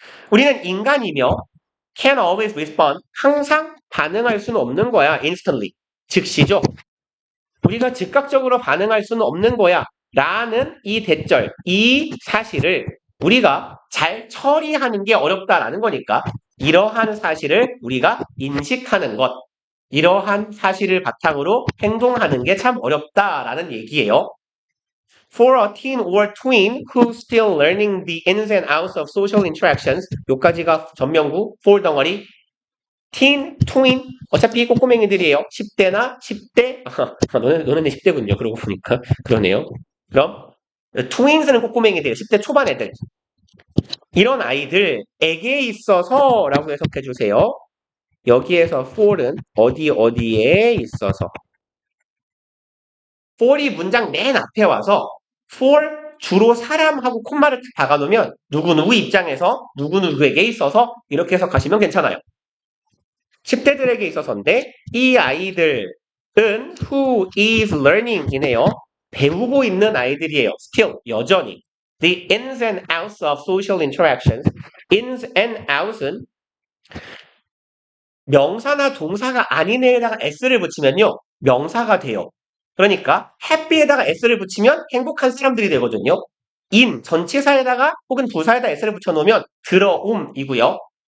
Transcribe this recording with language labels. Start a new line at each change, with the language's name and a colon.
Korean: 우리는 인간이며
English: can always respond,
Korean: 항상 반응할 수는 없는 거야. instantly, 즉시죠. 우리가 즉각적으로 반응할 수는 없는 거야. 라는 이 대절, 이 사실을 우리가 잘 처리하는 게 어렵다라는 거니까 이러한 사실을 우리가 인식하는 것, 이러한 사실을 바탕으로 행동하는 게 참 어렵다라는 얘기예요.
English: For a teen or tween who's still learning the ins and outs of social interactions,
Korean: 요까지가 전명구, for 덩어리, teen, tween, 어차피 꼬꼬맹이들이에요. 10대나 10대, 너네는 10대군요. 그러고 보니까. 그러네요. 그럼, twins는 꼬꼬맹이들이에요. 10대 초반 애들. 이런 아이들에게 있어서 라고 해석해 주세요. 여기에서 for은 어디에 있어서. for이 문장 맨 앞에 와서 for 주로 사람하고 콤마를 박아놓으면 누구누구 입장에서 누구누구에게 있어서 이렇게 해석하시면 괜찮아요. 10대들에게 있어서인데 이 아이들은
English: who is learning
Korean: 이네요. 배우고 있는 아이들이에요. still, 여전히.
English: The ins and outs of social interactions. ins and outs
Korean: 은 명사나 동사가 아닌 애에다가 s를 붙이면요. 명사가 돼요. 그러니까 happy에다가 s를 붙이면 행복한 사람들이 되거든요. in, 전치사에다가 혹은 부사에다 s를 붙여놓으면 들어옴이고요.